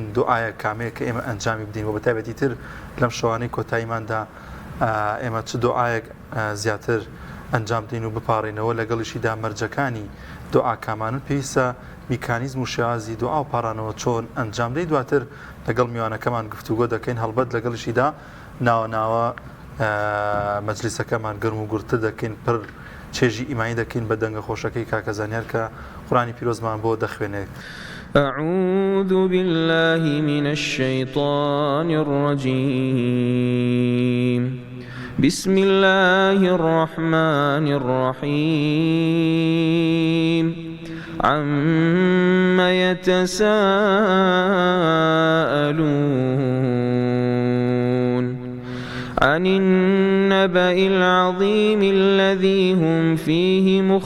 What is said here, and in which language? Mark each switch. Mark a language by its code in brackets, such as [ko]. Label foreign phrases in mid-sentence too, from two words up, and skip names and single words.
[ckb] دوعایە کامەیە کە ئێمە ئەنجامی بدەین و بەتایبەتی تر لەم شەوانەی کۆتاییماندا ئێمە چ دوعایەک زیاتر ئەنجام بدەین و بپاڕینەوە لەگەڵیشیدا مەرجەکانی دوعاکامانن پێویستە میکانیزم و شێوازی دوعا و پاڕانەوە چۆن ئەنجام بدەین دواتر لەگەڵ میوانەکەمان گفتوگۆ دەکەین هەڵبەت لەگەڵیشیدا ناوە مەجلیسەکەمان گەرم و گورتر دەکەین پڕ چێژی ئیمانی دەکەین بە دەنگە خۆشەکەی کاکە زانیار کە قورآنی پیرۆزمان بۆ دەخوێنێت. [ar] أعوذ بالله من الشيطان الرجيم بسم الله الرحمن الرحيم عما يتساءلون عن النبأ العظيم الذي هم فيه